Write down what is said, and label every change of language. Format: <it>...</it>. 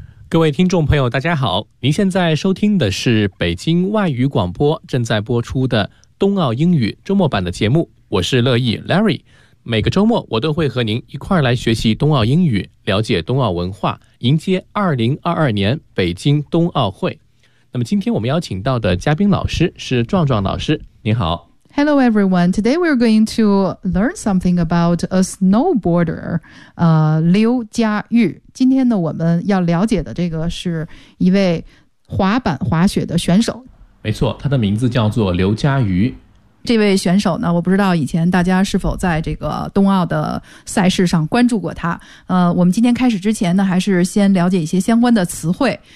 <zh>各位听众朋友大家好，您现在收听的是北京外语广播正在播出的冬奥英语周末版的节目，我是乐意 Larry， 每个周末我都会和您一块来学习冬奥英语，了解冬奥文化，迎接2022年北京冬奥会。那么今天我们邀请到的嘉宾老师是壮壮老师，您好。</zh> <en>Hello everyone, today we're going to learn something about a snowboarder, 刘佳玉。</en> <zh>今天呢我们要了解的这个是一位滑板滑雪的选手。没错，他的名字叫做刘佳玉。这位选手呢，我不知道以前大家是否在这个冬奥的赛事上关注过他。我们今天开始之前呢，还是先了解一些相关的词汇。</zh>